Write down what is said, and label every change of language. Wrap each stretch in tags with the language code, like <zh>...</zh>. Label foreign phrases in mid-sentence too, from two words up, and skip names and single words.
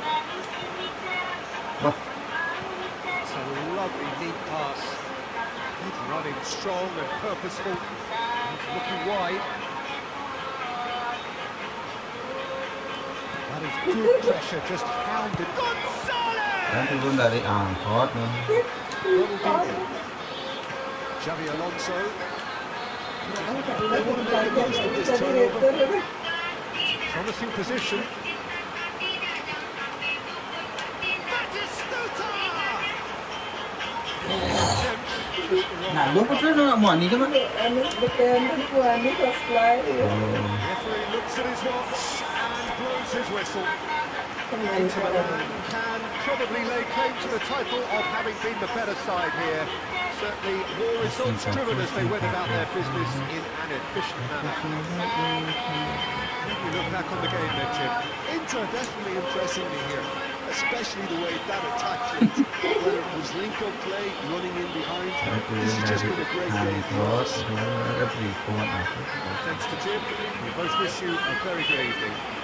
<en>It's a lovely, neat pass. Good running, strong and purposeful. He's looking wide. That is good pressure, just hounded.</en> <id>Dan turun dari angkot nih.</id> <en>Xavi Alonso. They want to make the most of this turnover. Promising position.</en> <id>Nah, lu putus nggak mau nih kan?</id> <tl>Ano, depende po, ano, sa slide.</tl> <en>Referee looks at his watch and blows his whistle. Inter Milan can probably lay claim to the title of having been the better side here. Certainly more results driven as they went about their business in an efficient manner. You look back on the game then, Jim. Inter definitely impressing me here, especially the way that attack went. Whether it was link-up play, running in behind, this has just been a great game for us. Thanks to Jim. We both wish you a very good evening.</en>